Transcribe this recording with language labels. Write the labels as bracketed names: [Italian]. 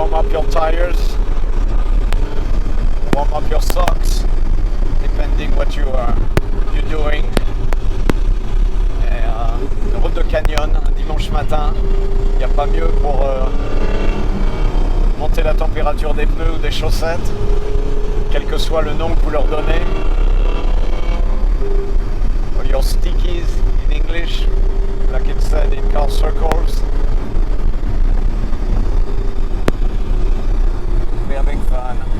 [English] Your tires, warm up your socks, depending what you're doing. [French] Et, route de canyon, dimanche matin, il n'y a pas mieux pour monter la température des pneus ou des chaussettes, quel que soit le nom que vous leur donnez. [English] Or your stickies in English, like it said in car circles. Having fun.